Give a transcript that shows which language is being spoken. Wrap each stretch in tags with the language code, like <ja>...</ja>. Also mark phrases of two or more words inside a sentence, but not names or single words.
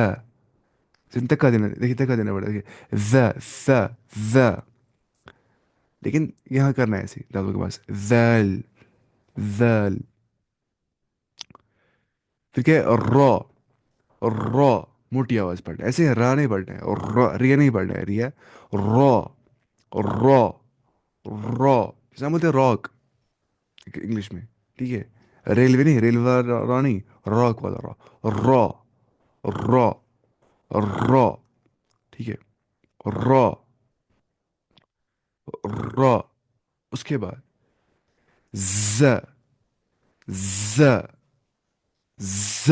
<ur>تکا دینا، دیکھیے تکا دینا پڑتا ہے، دیکھیے ذا، سا، ذا. لیکن یہاں کرنا ہے ایسے لفظوں کے پاس ذال، ذال. پھر کیا ہے را، را موٹی آواز پڑھنا ہے، ایسے را نہیں پڑھنا ہے، اور را ریا نہیں پڑھنا ہے، ریا را، را، را. جیسے ہم بولتے ہیں راک انگلش میں، ٹھیک ہے، ریلوے نہیں، ریلوے والا را نہیں، راک والا را، را، را، را. ٹھیک ہے، را، را. اس کے بعد ز، ز، ز.</ur>